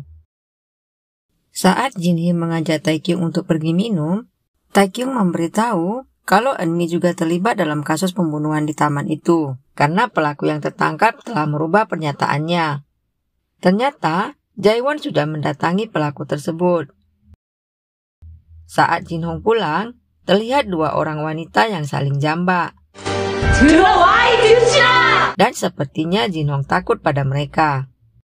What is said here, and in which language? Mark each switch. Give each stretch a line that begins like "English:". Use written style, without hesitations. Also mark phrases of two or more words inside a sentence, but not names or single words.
Indonesian: Saat Jinhee mengajak Taekyung untuk pergi minum, Taekyung memberitahu kalau Eunmi juga terlibat dalam kasus pembunuhan di taman itu, karena pelaku yang tertangkap telah merubah pernyataannya. Ternyata, Jaewon sudah mendatangi pelaku tersebut. Saat Jin Hong pulang, terlihat dua orang wanita yang saling jambak.
Korean: 들어와 이 등신아!
Indonesian: Dan sepertinya Jin Hong takut pada mereka.